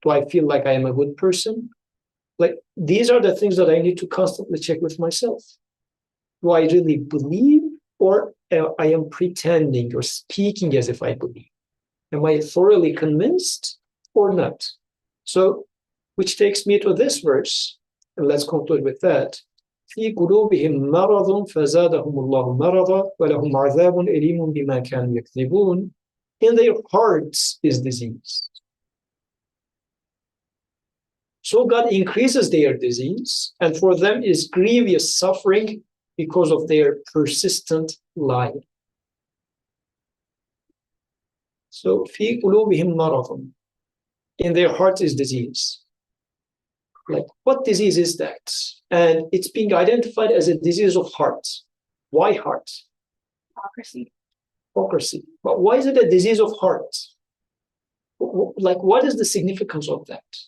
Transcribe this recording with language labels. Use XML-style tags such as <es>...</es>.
<en>Do I feel like I am a good person? Like, these are the things that I need to constantly check with myself. Do I really believe, or I am pretending or speaking as if I believe? Am I thoroughly convinced or not? So, which takes me to this verse, and let's conclude with that.</en> <ar>في قلوبهم مرض فزادهم الله مرضا ولهم عذاب أليم بما كانوا يكذبون.</ar> <en>In their hearts is disease. So God increases their disease, and for them is grievous suffering because of their persistent lying.</en> <ar>So في قلوبهم مرض.</ar> <en>In their heart is disease. Like, what disease is that? And it's being identified as a disease of heart. Why heart? Hypocrisy. Hypocrisy. But why is it a disease of heart? Like, what is the significance of that?</en>